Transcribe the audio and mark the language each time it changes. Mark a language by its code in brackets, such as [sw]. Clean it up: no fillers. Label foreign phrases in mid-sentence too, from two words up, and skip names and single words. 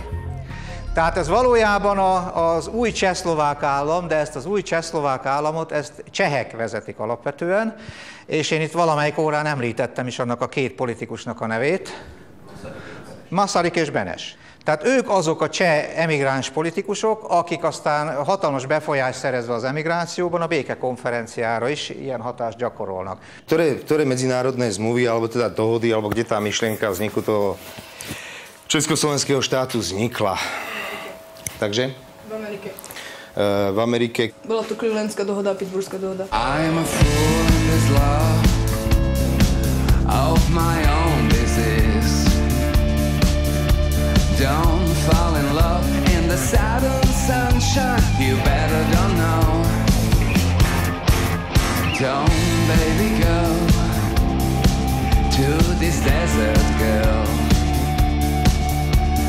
[hu] Tehát ez valójában az új csehszlovák állam, de ezt az új csehszlovák államot, ezt csehek vezetik alapvetően, és én itt valamelyik órán említettem is annak a két politikusnak a nevét, Masaryk és Benes. Tehát ők azok a cseh emigráns politikusok, akik aztán hatalmas befolyást szerezve az emigrációban a békekonferenciára is ilyen hatást gyakorolnak. [sk] Ktoré medzinárodné zmluvy, alebo teda dohody, alebo kde tá myšlienka vzniku toho československého štátu vznikla? Takže? V Amerike. V Amerike. Bola to Clevelandská dohoda a Pittsburghská dohoda. [en] I am a fool in this love of my own disease. Don't fall in love in the sudden sunshine. You better don't know. Don't, baby, go to this desert, girl.